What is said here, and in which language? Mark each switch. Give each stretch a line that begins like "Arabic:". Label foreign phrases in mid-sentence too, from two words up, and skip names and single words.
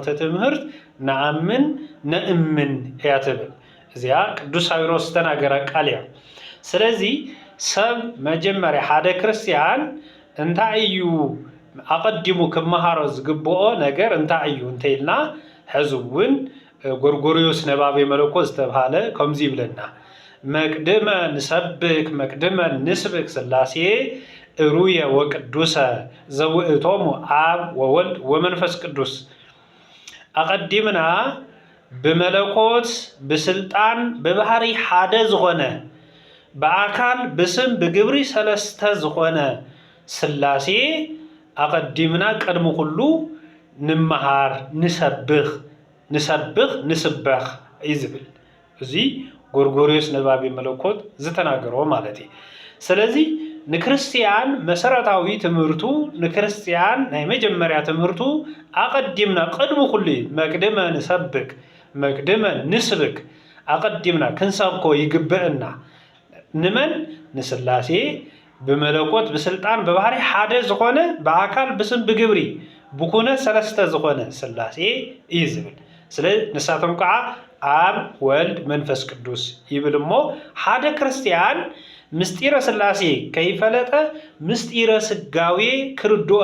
Tigrinya: ትምህርት ነአምን ነእምን እያ ትብል እዚኣ ቅዱስ ሳዊሮስ ዝተናገረ ቃል እያ። ስለዚ ሰብ መጀመርያ ሓደ ክርስቲያን እንታይ እዩ ኣቀዲሙ ክመሃሮ ዝግብኦ ነገር እንታይ እዩ እንተኢልና ሕዚ እውን ጎርጎርዮስ ነባቤ መለኮት ዝተባሃለ ከምዚ ይብለና
Geez: መቅድመ ንሰብክ መቅድመ ንስብክ ሥላሴ እሩየ ወቅዱሰ ዘውእቶሙ አብ ወወልድ ወመንፈስ ቅዱስ
Tigrinya: አቀዲምና ብመለኮት ብስልጣን በባህሪ ሓደ ዝኾነ በአካል ብስም ብግብሪ ሰለስተ ዝኾነ ሥላሴ አቀዲምና
Amharic: ቀድሞ ሁሉ
Tigrinya: ንመሃር ንሰብኽ ንስበኽ ይዝብል እዚ ጎርጎርዮስ ነባቤ መለኮት ዝተናገረው ማለት እዩ። ስለዚህ ንክርስቲያን መሰረታዊ ትምህርቱ ንክርስቲያን ናይ መጀመርያ ትምህርቱ አቀዲምና
Amharic: ቀድሞ ሁሉ
Geez: መቅድመ ንሰብክ መቅድመ ንስብክ
Tigrinya: አቀዲምና ክንሰብኮ ይግብአና ንመን ንስላሴ ብመለኮት ብስልጣን በባህሪ ሓደ ዝኾነ በአካል ብስም ብግብሪ ብኩነት ሰለስተ ዝኾነ ሥላሴ እዩ ዝብል ስለ ንሳቶም ከዓ አብ ወልድ መንፈስ ቅዱስ ይብል እሞ ሓደ ክርስቲያን ምስጢረ ሥላሴ ከይፈለጠ ምስጢረ ስጋዌ ክርድኦ